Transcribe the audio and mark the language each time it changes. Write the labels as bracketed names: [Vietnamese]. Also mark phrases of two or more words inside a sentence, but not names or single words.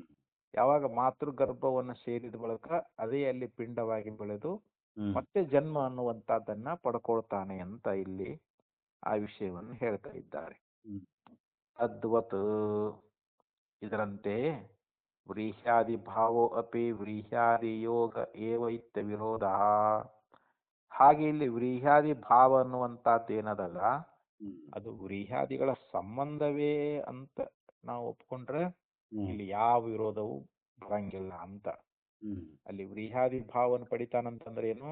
[Kannada] ಯಾವಾಗ ಮಾತೃಗರ್ಭವನ್ನು ಸೇರಿದ ಬಳಿಕ ಅದೇ ಅಲ್ಲಿ ಪಿಂಡವಾಗಿ ಬೆಳೆದು ಹ್ಮ್ ಮತ್ತೆ ಜನ್ಮ ಅನ್ನುವಂಥದ್ದನ್ನ ಪಡ್ಕೊಳ್ತಾನೆ ಅಂತ ಇಲ್ಲಿ ಆ ವಿಷಯವನ್ನು ಹೇಳ್ತಾ ಇದ್ದಾರೆ. ಹ್ಮ್ [Sanskrit] ತದ್ವತ್ ಇದರಂತೆ ವ್ರೀಹ್ಯಾದಿ ಭಾವೋ ಅಪಿ ವ್ರೀಹ್ಯಾದಿ ಯೋಗ ಏವ ಇತ್ಯ ವಿರೋಧ. [Kannada] ಹಾಗೆ ಇಲ್ಲಿ ವ್ರೀಹ್ಯಾದಿ ಭಾವ ಅನ್ನುವಂಥದ್ದು ಏನದಲ್ಲ, ಹ್ಮ್ ಅದು ವ್ರೀಹ್ಯಾದಿಗಳ ಸಂಬಂಧವೇ ಅಂತ ನಾವು ಒಪ್ಕೊಂಡ್ರೆ ಹ್ಮ್ ಇಲ್ಲಿ ಯಾವ ವಿರೋಧವೂ ಬರಂಗಿಲ್ಲ ಅಂತ. ಹ್ಮ್ ಅಲ್ಲಿ ವ್ರೀಹ್ಯಾದಿ ಭಾವವನ್ನು ಪಡಿತಾನಂತಂದ್ರೆ ಏನು,